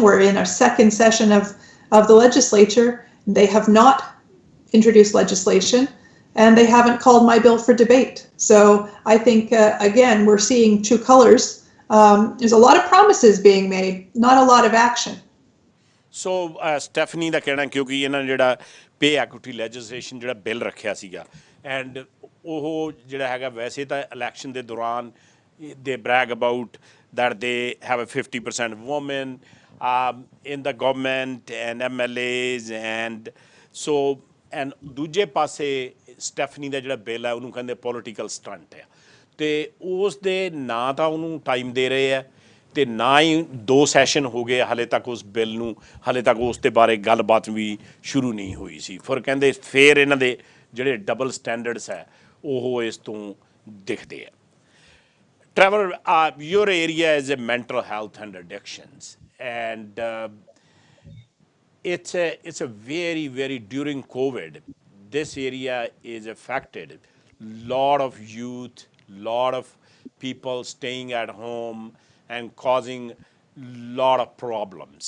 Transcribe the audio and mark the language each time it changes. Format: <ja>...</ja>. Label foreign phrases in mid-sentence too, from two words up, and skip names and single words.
<en>We're in our second session of the legislature. They have not introduced legislation, and they haven't called my bill for debate. So I think, again, we're seeing true colors. There's a lot of promises being made, not a lot of action.</en> <pa>So Stephanie ਦਾ ਕਹਿਣਾ ਕਿਉਂਕਿ ਇਹਨਾਂ ਨੇ ਜਿਹੜਾ</pa> <en>pay equity legislation</en> <pa>ਜਿਹੜਾ ਬਿੱਲ ਰੱਖਿਆ ਸੀਗਾ ਐਂਡ ਉਹ ਜਿਹੜਾ ਹੈਗਾ ਵੈਸੇ ਤਾਂ ਇਲੈਕਸ਼ਨ ਦੇ ਦੌਰਾਨ</pa> <en>they brag about that they have a 50% women in the government and MLAs and so and</en> <pa>ਦੂਜੇ ਪਾਸੇ ਸਟੈਫਨੀ ਦਾ ਜਿਹੜਾ ਬਿੱਲ ਹੈ ਉਹਨੂੰ ਕਹਿੰਦੇ ਪੋਲੀਟੀਕਲ ਸਟੰਟ ਹੈ ਤੇ ਉਸ ਦੇ ਨਾ ਤਾਂ ਉਹਨੂੰ ਟਾਈਮ ਦੇ ਰਹੇ ਆ ਤੇ ਨਾ ਹੀ 2 ਸੈਸ਼ਨ ਹੋ ਗਏ ਹਾਲੇ ਤੱਕ ਉਸ ਬਿੱਲ ਨੂੰ ਹਾਲੇ ਤੱਕ ਉਸ ਦੇ ਬਾਰੇ ਗੱਲਬਾਤ ਵੀ ਸ਼ੁਰੂ ਨਹੀਂ ਹੋਈ ਸੀ ਫਿਰ ਕਹਿੰਦੇ ਫਿਰ ਇਹਨਾਂ ਦੇ ਜਿਹੜੇ</pa> <en>double standards</en> <pa>ਹੈ ਉਹ ਇਸ ਤੋਂ ਦਿਖਦੇ ਆ</pa> <en>Trevor, your area is a mental health and addictions, and it's a very during COVID, this area is affected. Lot of youth, lot of people staying at home and causing lot of problems.</en>